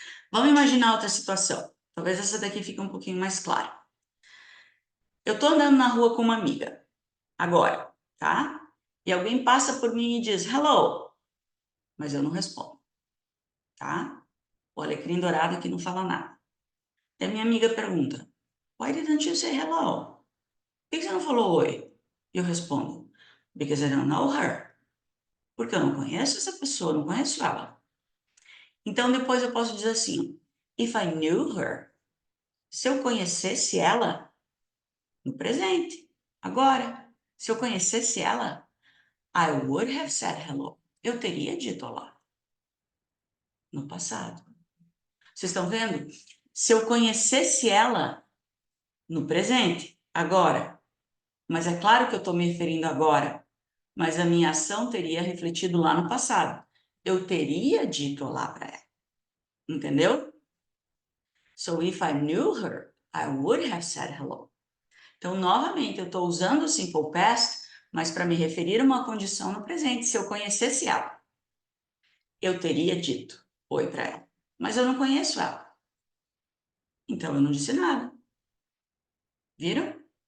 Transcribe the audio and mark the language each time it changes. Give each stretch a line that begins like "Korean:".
Portuguese: Vamos imaginar outra situação. Talvez essa daqui fique um pouquinho mais clara. Eu estou andando na rua com uma amiga, agora, tá? E alguém passa por mim e diz hello, mas eu não respondo, tá? O alecrim dourado aqui não fala nada. E a minha amiga pergunta,
English: why didn't you say hello?
Portuguese: Por que você não falou oi? E eu respondo,
English: because I don't know her.
Portuguese: Porque eu não conheço essa pessoa, não conheço ela. Então depois eu posso dizer assim,
English: if I knew her,
Portuguese: se eu conhecesse ela, no presente, agora, se eu conhecesse ela,
English: I would have said hello.
Portuguese: Eu teria dito olá no passado. Vocês estão vendo? Se eu conhecesse ela no presente, agora, mas é claro que eu estou me referindo agora, mas a minha ação teria refletido lá no passado. Eu teria dito olá para ela. Entendeu?
English: So if I knew her, I would have said hello.
Portuguese: Então, novamente, eu estou usando o simple past, mas para me referir a uma condição no presente. Se eu conhecesse ela, eu teria dito oi para ela. Mas eu não conheço ela. Então, eu não disse nada. Viram?